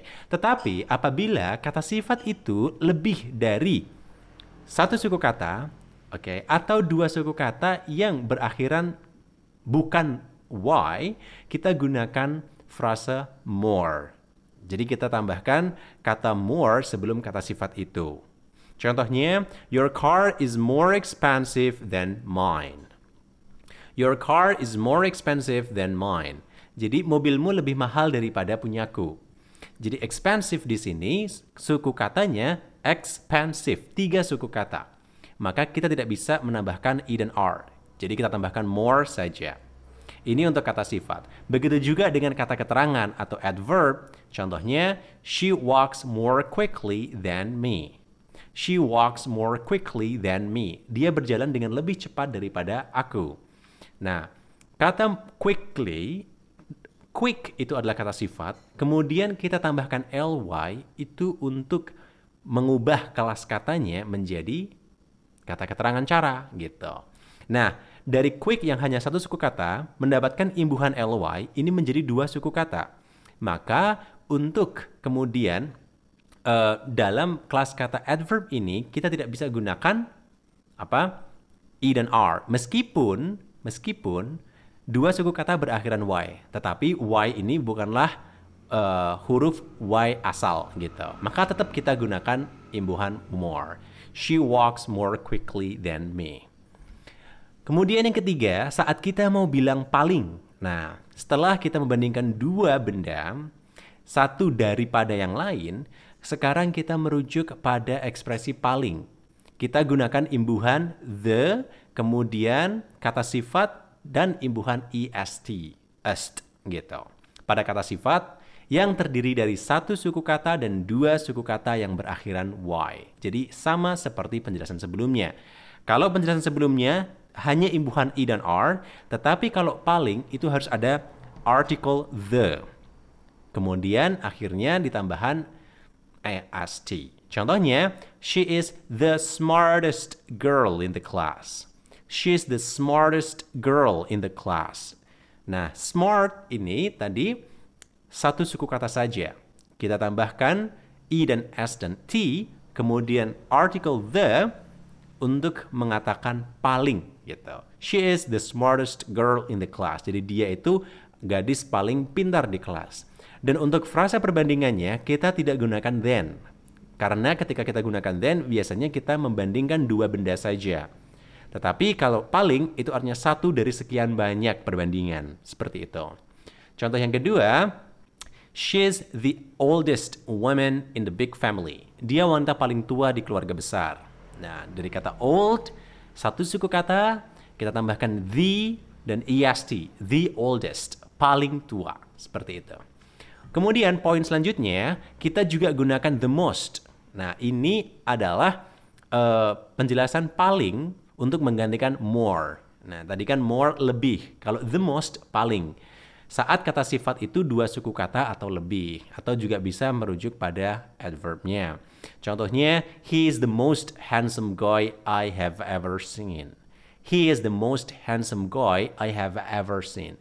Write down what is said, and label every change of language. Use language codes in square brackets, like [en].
[id] Tetapi apabila kata sifat itu lebih dari satu suku kata, atau dua suku kata yang berakhiran bukan Y, kita gunakan frasa more. Jadi kita tambahkan kata more sebelum kata sifat itu. [en] Contohnya, your car is more expensive than mine. Your car is more expensive than mine. [id] Jadi mobilmu lebih mahal daripada punyaku. Jadi expensive di sini suku katanya expensive, 3 suku kata. Maka kita tidak bisa menambahkan I dan R. Jadi kita tambahkan more saja. Ini untuk kata sifat. Begitu juga dengan kata keterangan atau adverb. [en] Contohnya, she walks more quickly than me. She walks more quickly than me. [id] Dia berjalan dengan lebih cepat daripada aku. Nah, kata quickly, quick itu adalah kata sifat. Kemudian kita tambahkan ly itu untuk mengubah kelas katanya menjadi kata keterangan cara gitu. Nah, dari quick yang hanya satu suku kata, mendapatkan imbuhan ly, ini menjadi dua suku kata. Maka untuk kemudian dalam kelas kata adverb ini, kita tidak bisa gunakan apa? I dan R. Meskipun dua suku kata berakhiran Y. Tetapi Y ini bukanlah huruf Y asal gitu. Maka tetap kita gunakan imbuhan more. [en] She walks more quickly than me. [id] Kemudian yang ketiga, saat kita mau bilang paling. Nah, setelah kita membandingkan dua benda, satu daripada yang lain, sekarang kita merujuk pada ekspresi paling. Kita gunakan imbuhan the, kemudian kata sifat, dan imbuhan est, est gitu. Pada kata sifat, yang terdiri dari satu suku kata dan dua suku kata yang berakhiran y. Jadi sama seperti penjelasan sebelumnya. Kalau penjelasan sebelumnya hanya imbuhan i dan r, tetapi kalau paling itu harus ada article the. Kemudian akhirnya ditambahan ast. [en] Contohnya, she is the smartest girl in the class. She is the smartest girl in the class. [id] Nah, smart ini tadi satu suku kata saja. Kita tambahkan i dan s dan t, kemudian article the untuk mengatakan paling gitu. [en] She is the smartest girl in the class. [id] Jadi dia itu gadis paling pintar di kelas. Dan untuk frasa perbandingannya kita tidak gunakan then. Karena ketika kita gunakan then biasanya kita membandingkan dua benda saja. Tetapi kalau paling itu artinya satu dari sekian banyak perbandingan. Seperti itu. Contoh yang kedua, [en] she's the oldest woman in the big family. [id] Dia wanita paling tua di keluarga besar. Nah, dari kata old, satu suku kata, kita tambahkan the dan est, the oldest, paling tua. Seperti itu. Kemudian poin selanjutnya, kita juga gunakan the most. Nah, ini adalah penjelasan paling untuk menggantikan more. Nah, tadi kan more lebih. Kalau the most, paling. Saat kata sifat itu dua suku kata atau lebih. Atau juga bisa merujuk pada adverbnya. [en] Contohnya, he is the most handsome guy I have ever seen. He is the most handsome guy I have ever seen.